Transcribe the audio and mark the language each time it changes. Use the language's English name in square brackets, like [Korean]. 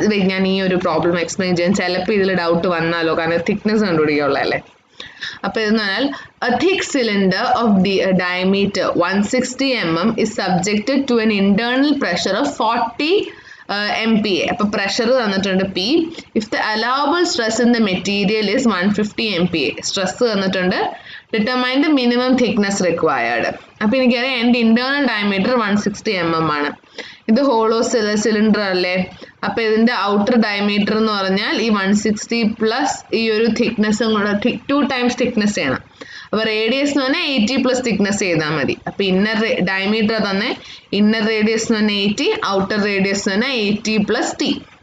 [Malayalam] ഞാൻ ഈ ഒരു പ്രോബ്ലം എക്സ്പ്ലെയിൻ ചെയ്യാൻ ചിലപ്പോൾ ഇതിൽ ഡൗട്ട് വന്നാലോ, കാരണം തിക്നെസ് കണ്ടുപിടിക്കാനുള്ളതല്ലേ. അപ്പോൾ ഇതെന്ന് പറഞ്ഞാൽ [English] a thick cylinder of diameter 160 mm is subjected to an internal pressure of 40 MPa. [Malayalam] അപ്പോൾ പ്രഷർ തന്നിട്ടുണ്ട് P. [English] If the allowable stress in the material is 150 MPa, [Malayalam] stress തന്നിട്ടുണ്ട്. [English] Determine the minimum thickness required. [Malayalam] അപ്പോൾ എനിക്കറിയാം എൻ്റെ internal diameter 160 mm ആണ്. ഇത് hollow cylinder അല്ലേ. അപ്പോൾ ഇതിൻ്റെ ഔട്ടർ ഡയമീറ്റർ എന്ന് പറഞ്ഞാൽ ഈ 160 പ്ലസ് ഈ ഒരു തിക്നെസ്സും കൂടെ 2 ടൈംസ് തിക്നെസ് ചെയ്യണം. അപ്പോൾ റേഡിയസ് എന്ന് പറഞ്ഞാൽ 80 പ്ലസ് തിക്നെസ് ചെയ്താൽ മതി. അപ്പോൾ ഇന്നർ ഡയമീറ്റർ തന്നെ ഇന്നർ റേഡിയസ് എന്ന് പറഞ്ഞാൽ 80, ഔട്ടർ റേഡിയസ് എന്ന് പറഞ്ഞാൽ 80 പ്ലസ് T.